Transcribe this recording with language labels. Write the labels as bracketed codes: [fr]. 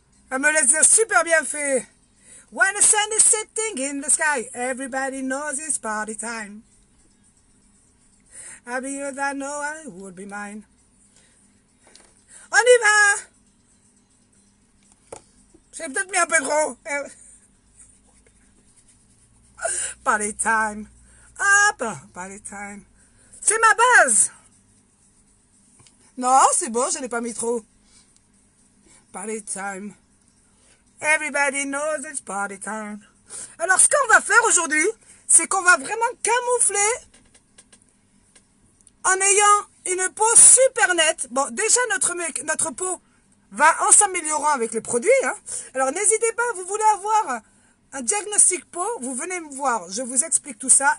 [fr] Elle me laisse dire super bien fait. [en] When the sun is setting in the sky, everybody knows it's party time. Happy as I know I would be mine. [fr] On y va. J'ai peut-être mis un peu trop. [en] Party time. [fr] Hop, [en] party time. [fr] C'est ma base. Non, c'est bon, je n'ai pas mis trop. [en] Party time. Everybody knows it's party time. [fr] Alors, ce qu'on va faire aujourd'hui, c'est qu'on va vraiment camoufler en ayant une peau super nette. Bon, déjà, notre peau va en s'améliorant avec les produits. Hein. Alors, n'hésitez pas, vous voulez avoir un diagnostic peau, vous venez me voir, je vous explique tout ça.